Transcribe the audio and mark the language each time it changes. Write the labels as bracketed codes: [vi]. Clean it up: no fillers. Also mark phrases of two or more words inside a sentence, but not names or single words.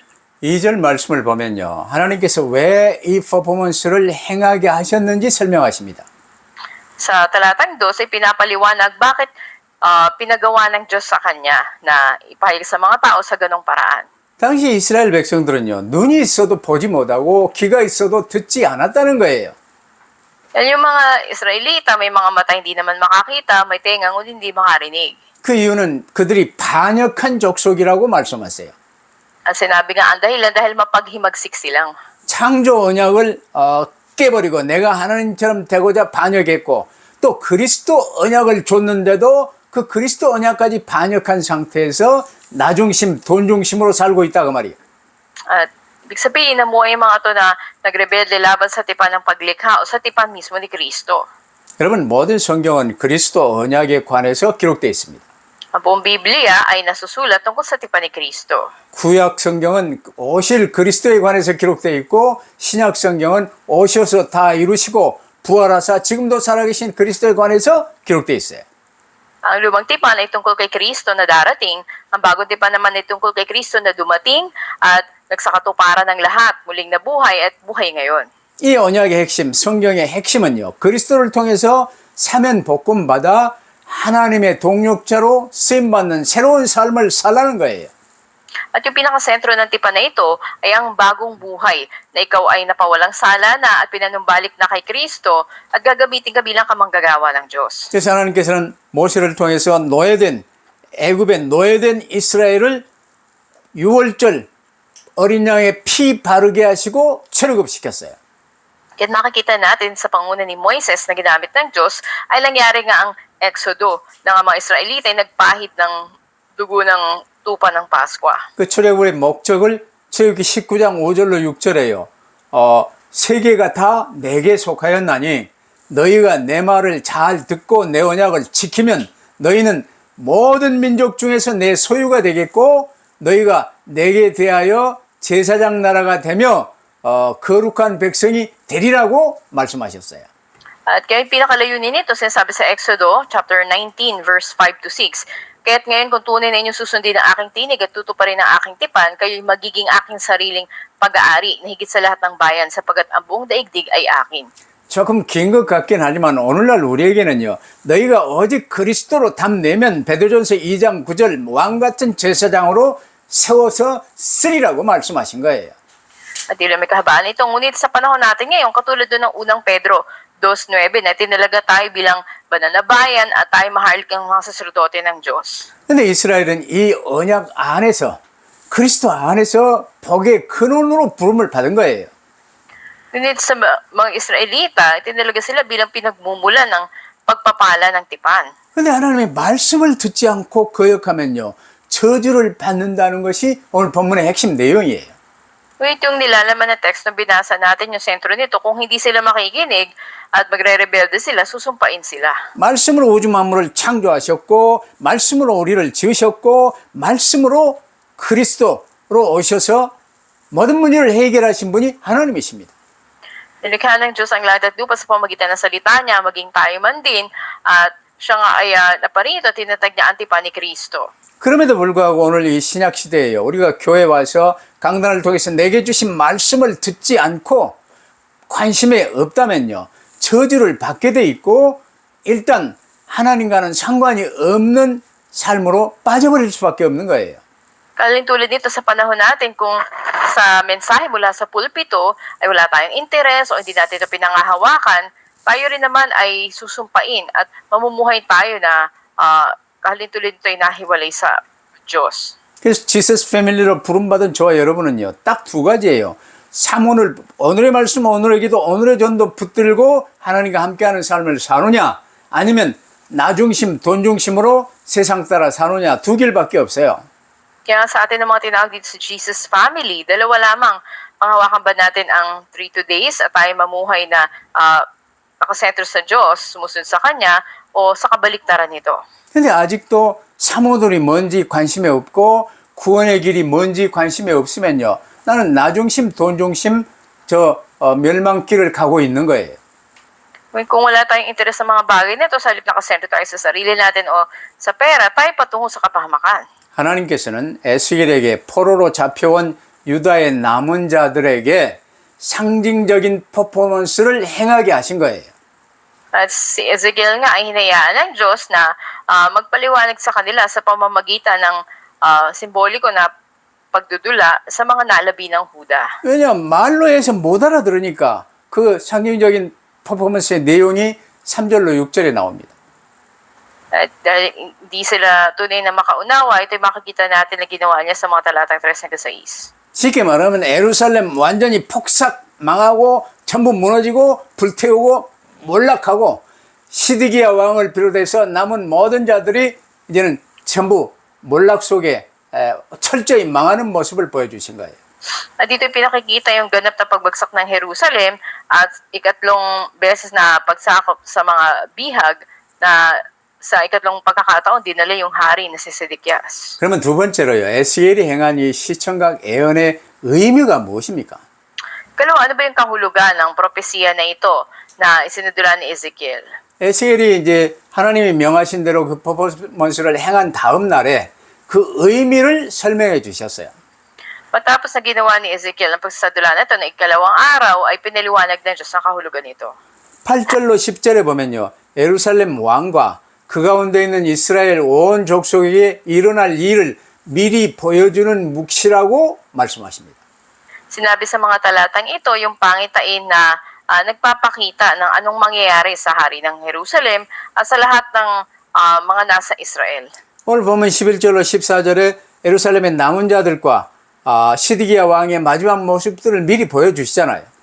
[ko] 2절 말씀을 보면요, 하나님께서 왜 이 퍼포먼스를 행하게 하셨는지 설명하십니다. [tl] Sa talatang 2 ay pinapaliwanag bakit pinagawa ng Diyos sa kanya na ipahayag sa mga tao sa ganong paraan. [ko] 당시 이스라엘 백성들은요, 눈이 있어도 보지 못하고 귀가 있어도 듣지 않았다는 거예요. [tl] Yan yung mga Israelita, may mga mata hindi naman makakita, may tenga ngunit hindi makarinig. [ko] 그 이유는 그들이 반역한 족속이라고 말씀하세요. [tl] Ang sinabi nga ang dahilan dahil mapaghimagsik silang. [ko] 창조 언약을 깨버리고 내가 하나님처럼 되고자 반역했고 또 그리스도 언약을 줬는데도 그 그리스도 언약까지 반역한 상태에서 나중심, 돈중심으로 살고 있다 그 말이에요. [tl] At ibig sabihin na mo ay mga to na nagrebelde laban sa tipan ng paglikha o sa tipan mismo ni Kristo. [ko] 여러분 모든 성경은 그리스도 언약에 관해서 기록되어 있습니다. [tl] Ang buong Biblia ay nasusulat tungkol sa tipan ni Kristo. [ko] 구약 성경은 오실 그리스도에 관해서 기록되어 있고 신약 성경은 오셔서 다 이루시고 부활하사 지금도 살아계신 그리스도에 관해서 기록되어 있어요. [tl] Ang lumang tipan ay tungkol kay Kristo na darating, ang bagong tipan naman ay tungkol kay Kristo na dumating at nagsakatuparan ng lahat, muling nabuhay at buhay ngayon. [ko] 이 언약의 핵심, 성경의 핵심은요, 그리스도를 통해서 사면 복음 받아 하나님의 동력자로 쓰임받는 새로운 삶을 살라는 거예요. [tl] At yung pinakasentro ng tipan na ito ay ang bagong buhay na ikaw ay napawalang sala na at pinanumbalik na kay Kristo at gagamitin ka bilang kamanggagawa ng Diyos. [ko] 그래서 하나님께서는 모세를 통해서 애굽에 노예된 이스라엘을 유월절 어린 양의 피 바르게 하시고 출애굽시켰어요. [tl] Kaya makikita natin sa panguna ni Moises na ginamit ng Diyos ay nangyari nga ang Exodo ng mga Israelita ay nagpahid ng dugo ng tupa ng Pasko. [ko] 그 출애굽의 목적을 출애굽기 19장 5절로 6절에요. 세계가 다 내게 속하였나니 너희가 내 말을 잘 듣고 내 언약을 지키면 너희는 모든 민족 중에서 내 소유가 되겠고 너희가 내게 대하여 제사장 나라가 되며 거룩한 백성이 되리라고 말씀하셨어요. [tl] At kaya yung pinakalayunin nito, sinasabi sa Exodo [en] chapter 19 verse 5 to 6. [tl] Kaya't ngayon kung tunay na inyong susundin ang aking tinig at tutuparin ang aking tipan, kayo'y magiging aking sariling pag-aari na higit sa lahat ng bayan sapagkat ang buong daigdig ay akin. [ko] 조금 긴 것 같긴 하지만 오늘날 우리에게는요, 너희가 오직 그리스도로 답내면 베드로전서 2장 9절 왕같은 제사장으로 세워서 쓰리라고 말씀하신 거예요. [tl] At ilang may kahabaan ito, ngunit sa panahon natin ngayon, katulad doon ng unang Pedro 2.9 na tinalaga tayo bilang banal na bayan at tayo maharlikang mga saserdote ng Diyos. [ko] 근데 이스라엘은 이 언약 안에서 그리스도 안에서 복의 근원으로 부름을 받은 거예요. [tl] Ngunit sa mga Israelita, tinalaga sila bilang pinagmumula ng pagpapala ng tipan. [ko] 근데 하나님의 말씀을 듣지 않고 거역하면요, 저주를 받는다는 것이 오늘 본문의 핵심 내용이에요. [tl] Ngunit yung nilalaman ng text na binasa natin, yung sentro nito, kung hindi sila makikinig at magre-rebelde sila, susumpain sila. [ko] 말씀으로 우주 만물을 창조하셨고 말씀으로 우리를 지으셨고 말씀으로 그리스도로 오셔서 모든 문제를 해결하신 분이 하나님이십니다. [tl] Nilikha ng Diyos ang langit at lupa sa pamagitan ng salita niya, maging tayo man din, at siya nga ay naparito at tinatag niya ang tipan ni Kristo. [ko] 그럼에도 불구하고 오늘 이 신약 시대에요, 우리가 교회 와서 강단을 통해서 내게 주신 말씀을 듣지 않고 관심이 없다면요, 저주를 받게 돼 있고 일단 하나님과는 상관이 없는 삶으로 빠져버릴 수밖에 없는 거예요. [tl] Tulad nito sa panahon natin, kung sa mensahe mula sa pulpito ay wala tayong interes o hindi natin ito pinangahawakan, tayo rin naman ay susumpain at mamumuhay tayo na tulad nito ay nahiwalay sa Diyos. [ko] 그래서 지서스 패밀리로 부름받은 저와 여러분은요, 딱 두 가지예요. 삼원을, 오늘의 말씀, 오늘의 기도, 오늘의 전도 붙들고 하나님과 함께하는 삶을 사느냐, 아니면 나 중심, 돈 중심으로 세상 따라 사느냐, 두 길밖에 없어요. [tl] Kaya sa atin ng mga tinawag dito sa Jesus Family, dalawa lamang. Panghawakan ba natin ang 3 days at tayo mamuhay na nakasentro sa Diyos, sumusunod sa Kanya, o sa kabaliktaran nito? [ko] 근데 아직도 사모들이 뭔지 관심이 없고 구원의 길이 뭔지 관심이 없으면요, 나는 나 중심, 돈 중심, 멸망길을 가고 있는 거예요. [tl] Kung wala tayong interes sa mga bagay nito, sa halip nakasentro tayo sa sarili natin o sa pera, tayo patungo sa kapahamakan. [ko] 하나님께서는 에스겔에게 포로로 잡혀온 유다의 남은 자들에게 상징적인 퍼포먼스를 행하게 하신 거예요. [tl] At si Ezekiel nga ay hinayaan ng Diyos na magpaliwanag sa kanila sa pamamagitan ng simboliko na pagdudula sa mga nalabi ng Huda. [ko] 왜냐하면 말로 해서 못 알아들으니까 그 상징적인 퍼포먼스의 내용이 3절로 6절에 나옵니다. [tl] At dahil hindi sila tunay na makaunawa, ito'y makikita natin na ginawa niya sa mga talatang 3 hanggang 6. [ko] 쉽게 말하면 예루살렘 완전히 폭삭 망하고 전부 무너지고 불태우고 몰락하고 시드기야 왕을 비롯해서 남은 모든 자들이 이제는 전부 몰락 속에 철저히 망하는 모습을 보여주신 거예요. [tl] At dito'y pinakikita yung ganap na pagbagsak ng Jerusalem at ikatlong beses na pagsakop sa mga bihag na sa ikatlong pagkakataon dinala yung hari na si Sedekias. [ko] 그러면 두 번째로요, 에스겔이 행한 이 시청각 예언의 의미가 무엇입니까? [tl] Kalawa, ano ba yung kahulugan ng propesiya na ito na isinudula ni Ezekiel? [ko] 에스겔이 이제 하나님이 명하신 대로 그 퍼포먼스를 행한 다음 날에 그 의미를 설명해 주셨어요. [tl] Matapos na ginawa ni Ezekiel ang pagsasadula na ito na ikalawang araw ay pinaliwanag ng Diyos ang kahulugan nito. [ko] 8절로 10절에 보면요, 예루살렘 왕과 그 가운데 있는 이스라엘 온 족속에게 일어날 일을 미리 보여주는 묵시라고 말씀하십니다. [tl] Sinabi sa mga talatang ito yung pangitain na nagpapakita ng anong mangyayari sa hari ng Jerusalem at sa lahat ng mga nasa Israel. [ko] 오늘 보면 11절로 14절에 예루살렘의 남은 자들과 시드기야 왕의 마지막 모습들을 미리 보여주시잖아요.